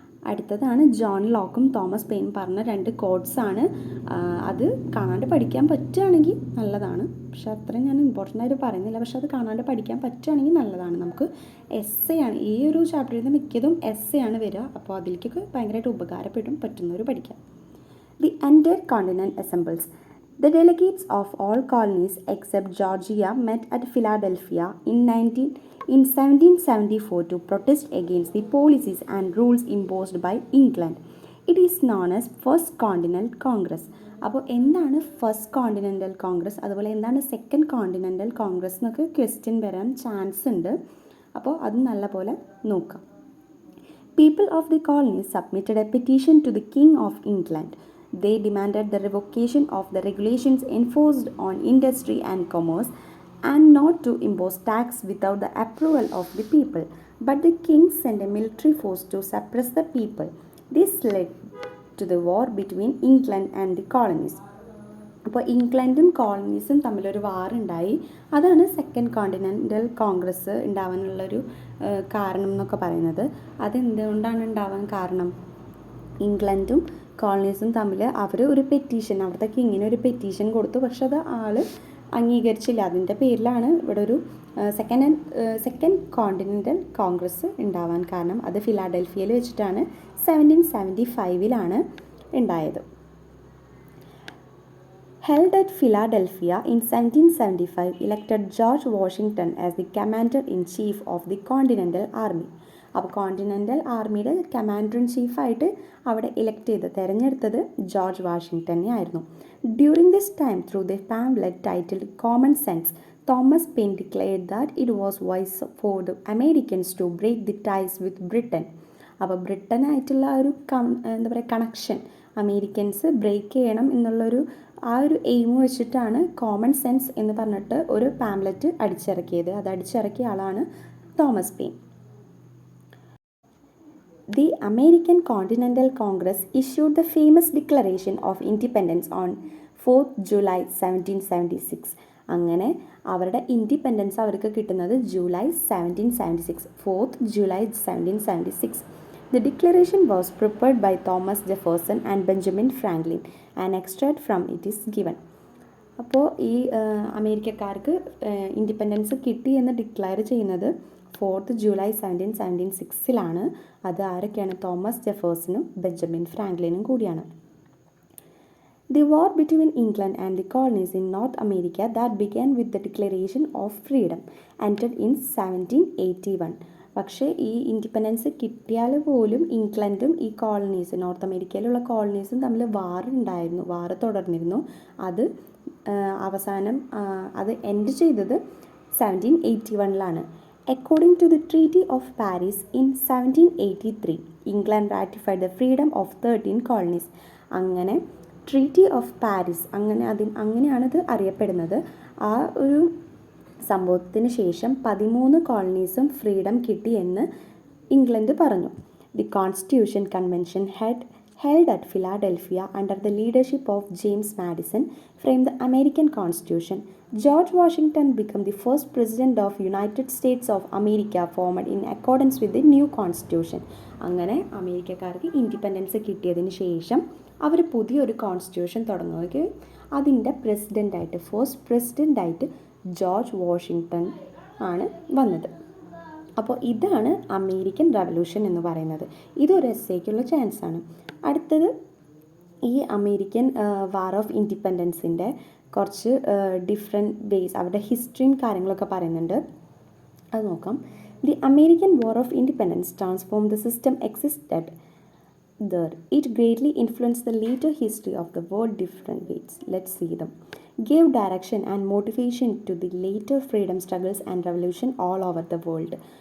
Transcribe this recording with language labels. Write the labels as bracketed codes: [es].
[ml] അടുത്തതാണ് John ലോക്കും Thomas പെയിനും പറഞ്ഞ 2 കോട്ട്സാണ്. അത് കാണാണ്ട് പഠിക്കാൻ പറ്റുകയാണെങ്കിൽ നല്ലതാണ്, പക്ഷെ അത്രയും ഞാൻ ഇമ്പോർട്ടൻ്റ് ആയിട്ട് പറയുന്നില്ല. പക്ഷെ അത് കാണാണ്ട് പഠിക്കാൻ പറ്റുകയാണെങ്കിൽ നല്ലതാണ്. നമുക്ക് എസ്സേ ആണ് ഈ ഒരു ചാപ്റ്ററിൽ നിന്ന് മിക്കതും എസ്സേ ആണ് വരിക. അപ്പോൾ അതിലേക്കൊക്കെ ഭയങ്കരമായിട്ട് ഉപകാരപ്പെടും, പറ്റുന്നവർ പഠിക്കാം. [en] The entire continent assembles. The delegates of all colonies except Georgia met at Philadelphia in 1774 to protest against the policies and rules imposed by England. It is known as First Continental Congress. [ml] അപ്പോൾ എന്താണ് first continental Congress, അതുപോലെ എന്താണ് second continental Congress എന്നൊക്കെ question വരാൻ chance ഉണ്ട്. അപ്പോൾ അത് നല്ലപോലെ നോക്കാം. [en] People of the colonies submitted a petition to the King of England. They demanded the revocation of the regulations enforced on industry and commerce and not to impose tax without the approval of the people. But the king sent a military force to suppress the people. This led to the war between England and the colonies. [ml] അപ്പോൾ ഇംഗ്ലണ്ടും കോളനീസും തമ്മിലൊരു വാറുണ്ടായി. അതാണ് second continental Congress ഉണ്ടാവാനുള്ളൊരു കാരണം എന്നൊക്കെ പറയുന്നത്. അതെന്തുകൊണ്ടാണ് ഉണ്ടാവാൻ കാരണം? ഇംഗ്ലണ്ടും കോളനീസും തമ്മിൽ അവർ ഒരു പെറ്റീഷൻ, അവിടുത്തെ കിങ്ങിന് ഒരു പെറ്റീഷൻ കൊടുത്തു. പക്ഷെ അത് ആൾ അംഗീകരിച്ചില്ല. അതിൻ്റെ പേരിലാണ് ഇവിടെ ഒരു സെക്കൻഡ് കോണ്ടിനെൻ്റൽ കോൺഗ്രസ് ഉണ്ടാവാൻ കാരണം. അത് ഫിലാഡൽഫിയയിൽ വെച്ചിട്ടാണ് 1775 ഉണ്ടായത്. [en] Held at Philadelphia in 1775, elected George Washington as the commander-in-chief of the Continental Army. [ml] അപ്പോൾ കോണ്ടിനെൻ്റൽ ആർമിയുടെ കമാൻഡർ-ഇൻ-ചീഫായിട്ട് അവിടെ തിരഞ്ഞെടുത്തത് ജോർജ് വാഷിങ്ടനെ ആയിരുന്നു. [en] During this time through the pamphlet titled common sense, Thomas Paine declared that it was wise for the Americans to break the ties with Britain. [ml] അപ്പോൾ ബ്രിട്ടനായിട്ടുള്ള ഒരു connection Americans break ചെയ്യണം എന്നുള്ളൊരു ഒരു എയിം വെച്ചിട്ടാണ് കോമൺ സെൻസ് എന്ന് പറഞ്ഞിട്ട് ഒരു pamphlet അടിച്ചിറക്കിയത്. അത് അടിച്ചിറക്കിയ ആളാണ് Thomas pain. [en] The American Continental Congress issued the famous Declaration of Independence on 4th July 1776. [ml] അങ്ങനെ അവരുടെ ഇൻഡിപെൻഡൻസ് അവർക്ക് കിട്ടുന്നത് July 1776, 4th July 1776. [en] The declaration was prepared by Thomas Jefferson and Benjamin Franklin. An extract from it is given. [ml] അപ്പോൾ ഈ അമേരിക്കക്കാർക്ക് independence കിട്ടി എന്ന് declare ചെയ്യുന്നത് 4th July 1776 അത് ആരൊക്കെയാണ്? തോമസ് ജെഫേഴ്സണും ബെഞ്ചമിൻ ഫ്രാങ്ക്ലിനും കൂടിയാണ്. [en] The war between England and the colonies in North America that began with the Declaration of Freedom ended in 1781. [ml] പക്ഷേ ഈ ഇൻഡിപെൻഡൻസ് കിട്ടിയാൽ പോലും ഇംഗ്ലണ്ടും ഈ കോളനീസ്, നോർത്ത് അമേരിക്കയിലുള്ള കോളനീസും തമ്മിൽ വാറ് തുടർന്നിരുന്നു. അത് അവസാനം അത് എൻഡ് ചെയ്തത് 1781. [en] According to the Treaty of Paris in 1783, England ratified the freedom of 13 colonies. [ml] അങ്ങനെ ട്രീറ്റി ഓഫ് പാരീസ് അങ്ങനെയാണത് അറിയപ്പെടുന്നത്. ആ ഒരു സംഭവത്തിന് ശേഷം 13 കോളനീസും ഫ്രീഡം കിട്ടിയെന്ന് ഇംഗ്ലണ്ട് പറഞ്ഞു. [en] The constitution convention held at Philadelphia under the leadership of James Madison framed the American Constitution. George Washington became the first president of United States of America formed in accordance with the new constitution. [ml] അങ്ങനെ അമേരിക്കക്കാർക്ക് independence കിട്ടിയതിന് ശേഷം അവർ പുതിയൊരു constitution തുടങ്ങുകയും അതിൻ്റെ first പ്രസിഡൻ്റായിട്ട് George Washington ആണ് വന്നത്. അപ്പോൾ ഇതാണ് അമേരിക്കൻ റവല്യൂഷൻ എന്ന് പറയുന്നത്. ഇതൊരു എസ്സേക്കുള്ള ചാൻസാണ്. അടുത്തത് ഈ അമേരിക്കൻ വാർ ഓഫ് ഇൻഡിപെൻഡൻസിൻ്റെ കുറച്ച് ഡിഫറെൻറ്റ് വേസ്, അവരുടെ ഹിസ്റ്ററിയും കാര്യങ്ങളൊക്കെ പറയുന്നുണ്ട്. അത് നോക്കാം. [en] The American war of independence transform the system existed there. It greatly influenced the later history of the world different ways. Let's see them. Gave direction and motivation to the later freedom struggles and revolution all over the world.